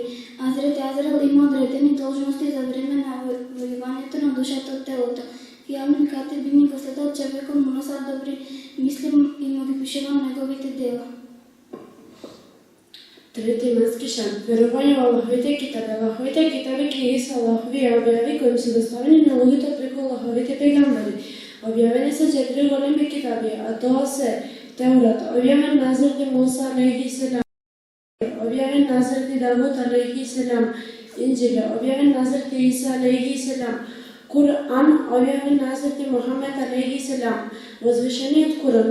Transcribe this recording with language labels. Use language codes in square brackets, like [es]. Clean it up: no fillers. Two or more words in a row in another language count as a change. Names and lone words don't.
[mk] Азрети Азраил има одредени должности за време на војувањето на душата од телото. Кирамет Катибини го следат човекот, му носат добри мисли и му ги пишуват неговите дела. Трети имански шарт, верување во Аллаховите китаби. Аллаховите китаби книги се Аллахови објави кои се доставени на луѓето преку Аллаховите пегамбери. Објавени се 4 големи китаби, а тоа се Теурат, објавен на Азрети Муса [ar] عليه السلام, [mk] објавен на Азрети Давуд [ar] عليه السلام, [mk] Инџил, објавен на Азрети Иса [ar] عليه السلام, [mk] Кур'ан, објавен на Азрети Мухамед [ar] عليه السلام, [mk] возвишениот Кур'ан.